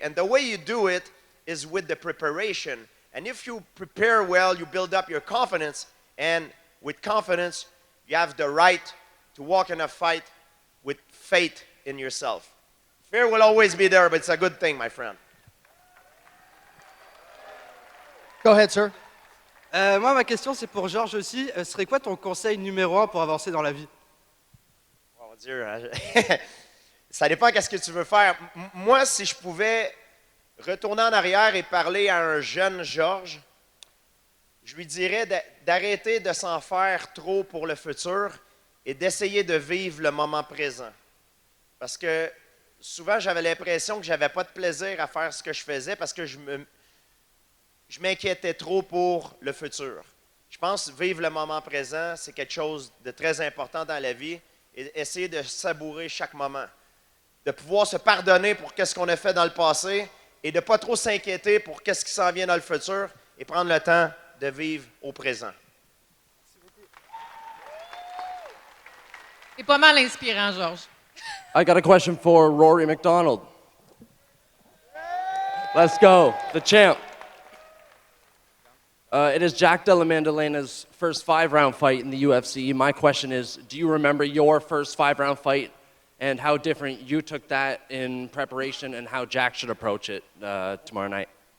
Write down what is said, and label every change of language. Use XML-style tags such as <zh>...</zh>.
<en>And the way you do it is with the preparation. And if you prepare well, you build up your confidence. And with confidence, you have the right to walk in a fight with faith in yourself. Fear will always be there, but it's a good thing, my friend. Go ahead, sir.</en> <fr>Moi, ma question, c'est pour Georges aussi. Ce serait quoi ton conseil numéro 1 pour avancer dans la vie? Oh mon Dieu, ça dépend qu'est-ce que tu veux faire. Moi, si je pouvais retourner en arrière et parler à un jeune Georges, je lui dirais d'arrêter de s'en faire trop pour le futur et d'essayer de vivre le moment présent. Parce que souvent, j'avais l'impression que je n'avais pas de plaisir à faire ce que je faisais parce que je m'inquiétais trop pour le futur. Je pense que vivre le moment présent, c'est quelque chose de très important dans la vie, et essayer de savourer chaque moment, de pouvoir se pardonner pour qu'est-ce qu'on a fait dans le passé et de ne pas trop s'inquiéter pour qu'est-ce qui s'en vient dans le futur et prendre le temps de vivre au présent. C'est pas mal inspirant, Georges.</fr> <en>I got a question for Rory MacDonald. Let's go, the champ. It is Jack Della Maddalena's first 5-round fight in the UFC. My question is, do you remember your first 5-round fight and how different you took that in preparation and how Jack should approach it tomorrow night?</en>